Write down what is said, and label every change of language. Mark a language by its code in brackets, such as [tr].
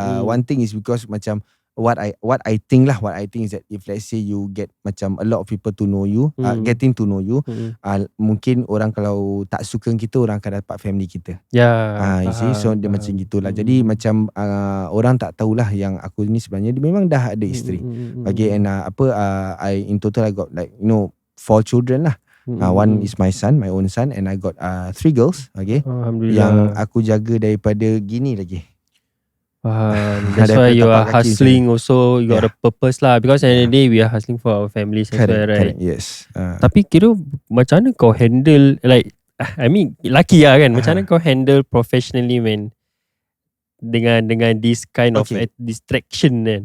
[en] One thing is because macam what I think is that if let's say you get macam a lot of people to know you, getting to know you, [ms] mungkin orang kalau tak suka kita, orang akan dapat family kita. [en] You see, so [ms] dia macam gitulah. Jadi macam orang tak tahulah yang aku ni sebenarnya dia memang dah ada isteri. Okay, [en] and I in total I got 4 children lah. One is my son, my own son, and I got 3 girls. Okay, Alhamdulillah. [ms] yang aku jaga daripada gini lagi. [en] That's why you are hustling also. You got a purpose lah. Because at the end of the day, we are hustling for our families as well, right? Correct, yes. [ms] Tapi kira macam mana kau handle, like, I mean, lucky lah kan. Macam mana kau handle professionally, man, dengan [en] this kind of distraction [ms] kan?